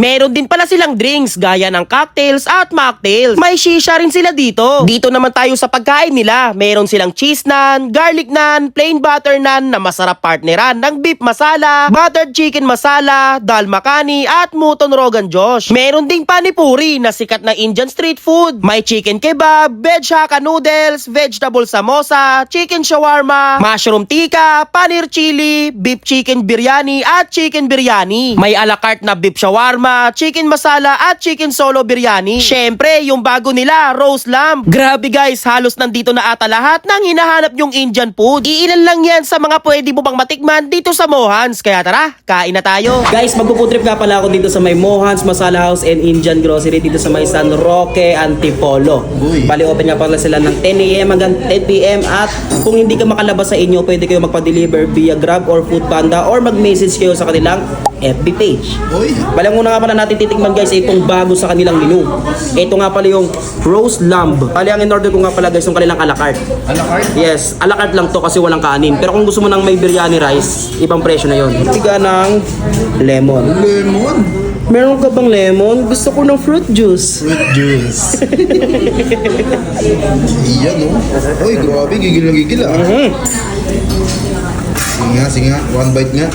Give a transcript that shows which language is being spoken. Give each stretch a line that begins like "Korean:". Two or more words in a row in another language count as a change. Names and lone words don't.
Filipino: Meron din pala silang drinks gaya ng cocktails at mocktails. May shisha rin sila dito. Dito naman tayo sa pagkain nila. Meron silang
English: cheese naan, garlic naan, plain butter naan
Filipino: na masarap partneran ng
English: beef masala, buttered chicken masala,
Filipino: dal makhani at
English: mutton rogan josh.
Filipino: Meron ding panipuri na sikat na
English: Indian street food.
Filipino: May
English: chicken kebab, veg hakka noodles, vegetable samosa, chicken shawarma, mushroom tikka, paneer chili, beef chicken biryani
Filipino: at
English: chicken biryani.
Filipino: May a la carte na
English: beef shawarma, chicken masala
Filipino: at
English: chicken solo biryani.
Filipino: Syempre, yung bago nila,
English: roast lamb.
Filipino: Grabe guys, halos nandito na ata lahat ng hinahanap yung
English: Indian food.
Filipino: Iilan lang yan sa mga pwede mo pang matikman dito sa Mohan's. Kaya tara, kain na tayo. Guys, magpuputrip nga pala ako dito sa may Mohan's Masala House and Indian Grocery dito sa may San Roque, Antipolo. Bali, open nga pala sila ng 10 AM hanggang 10 PM at kung hindi ka makalabas sa inyo, pwede kayo magpa-deliver via Grab or Food Panda or mag-message kayo sa kanilang
English: FB page.
Filipino: Bali, muna nga pala natin titikman guys itong bago sa kanilang menu. Ito nga pala yung
English: roast lamb.
Filipino: Bali, ang in-order ko nga pala guys yung kanilang a la carte. A la carte? Yes, a la carte lang to kasi walang kanin. Pero kung gusto mo ng may
English: biryani rice,
Filipino: ibang presyo na yun. Tiga ng lemon. Lemon? Meron ka bang lemon? Gusto ko ng
English: fruit juice. Fruit juice.
Filipino: Iyan, no? Uy, grabe. Gigil na gigil, ah. Sige nga.
English: One bite
Filipino: nga.